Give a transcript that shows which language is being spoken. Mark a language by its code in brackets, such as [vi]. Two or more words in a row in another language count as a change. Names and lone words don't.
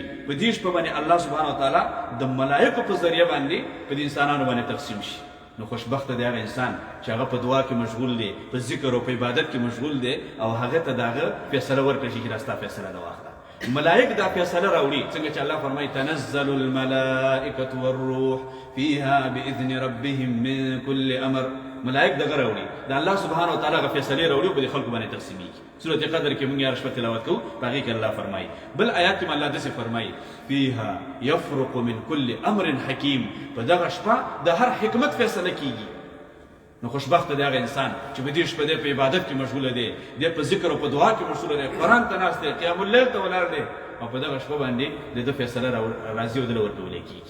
[ps] په دې شپه باندې الله [ar] سبحانه وتعالی [ps] د ملایکو په ذریعه باندې په دې انسانانو باندې تقسیم شي. نو خوشبخته دی هغه انسان چې هغه په دعا کې مشغول دی، په ذکر او په عبادت کې مشغول دی او هغه ته د هغه فیصله ورکړل شي چې دا ستا فیصله ده واخله. ملائک دا فیصله راوړي، څنګه چې الله فرمایي [ar] تنزل الملائکة والروح فيها بإذن ربهم من كل امر. [ps] ملائک دغه راوړي، د الله [ar] سبحانه وتعالی [ps] هغه فیصلې راوړي او په دې خلکو باندې تقسیمیږي. سورة قدر کې موږ هره شپه تلاوت کوو، په هغې کې الله فرمایي. بل آیات کې الله داسې فرمایي [ar] فيها يفرق من كل امر حکیم. [ps] په دغه شپه د هر حکمت فیصله کیږي. نو خوشبخته دی هغه انسان چې په دې شپه دی په عبادت کې مشغوله دی، دی په ذکر او په دعا کې مشغوله دی، قرآن ته ناست دی، [ar] قیام اللیل [ps] ته ولاړ دی او په دغه شپه باندې د ده فیصله راځي او دله ورکولی کېږي.